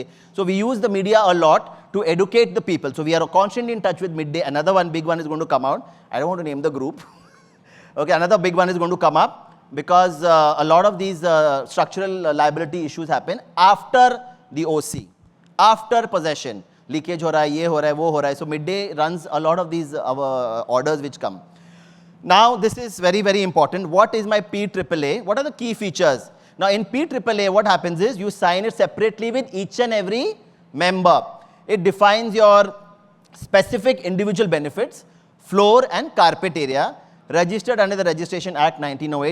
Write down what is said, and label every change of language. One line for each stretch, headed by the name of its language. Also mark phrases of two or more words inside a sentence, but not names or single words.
English: So we use the media a lot to educate the people. So we are constantly in touch with Midday. Another one, big one is going to come out. I don't want to name the group. Okay, another big one is going to come up because a lot of these structural liability issues happen after the OC. After possession,
Hindi: लीकेज हो रहा है, ये हो रहा है, वो हो रहा है.
English: So Midday runs a lot of these orders which come. Now this is very, very important. What is my PAAA? What are the key features? Now in PAAA, what happens is you sign it separately with each and every member. it defines your specific individual benefits, floor and carpet area, registered under the Registration Act 1908.